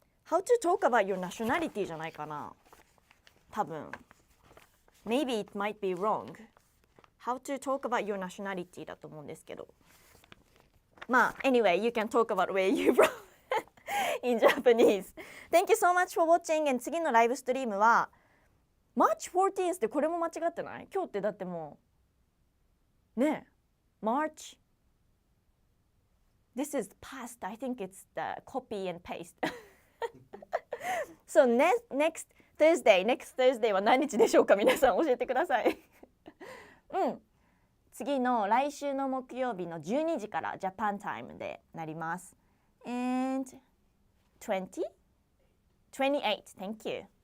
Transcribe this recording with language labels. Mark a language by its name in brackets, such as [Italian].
[English] How to talk about your nationality [Japanese] じゃないかな。多分。 [English] Maybe it might be wrong. How to talk about your nationality [Japanese] だと思うんですけど。 [English] まあ、anyway, you can talk about where you from in Japanese. Thank you so much for watching. [Japanese] And 次のライブストリームは March 14th ってこれも間違ってない？今日ってだってもうねえ March [English] This is past. I think it's the copy and paste. So next Thursday [Japanese] は何日でしょうか？皆さん教えてください。うん。次の来週の木曜日の12時からジャパンタイムでなります。 [English] And 20? 28. Thank you.